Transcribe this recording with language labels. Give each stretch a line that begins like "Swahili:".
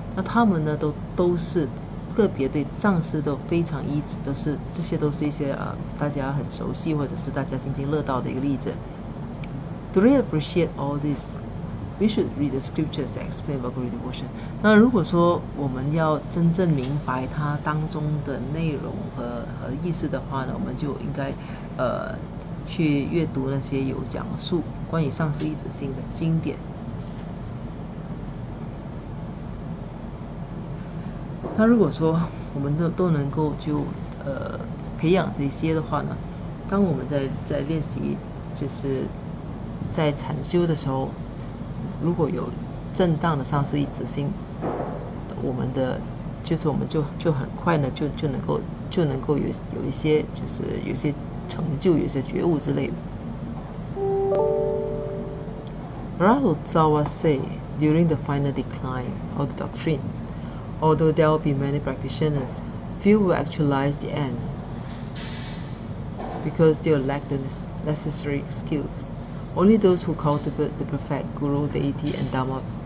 Chinese: 那他们呢，都是个别对上师都非常依止，这些都是一些大家很熟悉或者是大家津津乐道的一个例子。
English: To really appreciate all this, we should read the scriptures that explain about Guru devotion.
Chinese: 那如果说我们要真正明白它当中的内容和意思的话呢，我们就应该去阅读那些有讲述关于上师依止心的经典。那如果说我们都能够就培养这些的话呢，当我们在练习就是在禅修的时候，如果有正当的上师依止心，我们就很快呢就能够有一些就是有一些成就，有一些觉悟之类的。
English: Rahul say during the final decline of the doctrine, although there will be many practitioners, few will actualize the end because they will lack the necessary skills. Only those who cultivate the perfect Guru, deity, and Dharma.